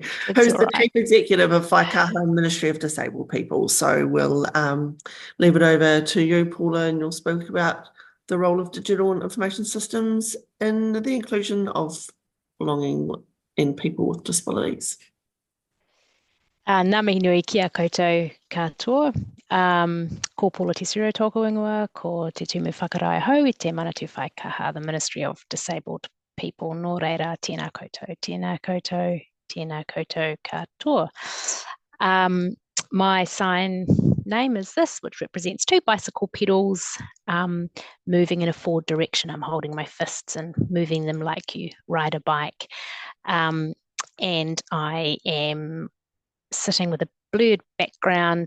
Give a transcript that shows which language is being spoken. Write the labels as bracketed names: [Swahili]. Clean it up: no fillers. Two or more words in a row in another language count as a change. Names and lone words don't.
[English] Who's the Chief Executive of Whaikaha Ministry of Disabled People. So we'll leave it over to you, Paula, and you'll speak about the role of digital and information systems in the inclusion of belonging in people with disabilities. [Māori] Ngā mihi nui ki a koutou katoa. Ko Paula Tesoro tōku ingoa, ko te tumu whakarai hau I te manatu Whaikaha, [English] the Ministry of Disabled People. [Māori] Nō reira, tēnā koutou, tēnā koutou, tēnā koutou katoa. [English] My sign name is this, which represents two bicycle pedals moving in a forward direction. I'm holding my fists and moving them like you ride a bike. And I am sitting with a blurred background.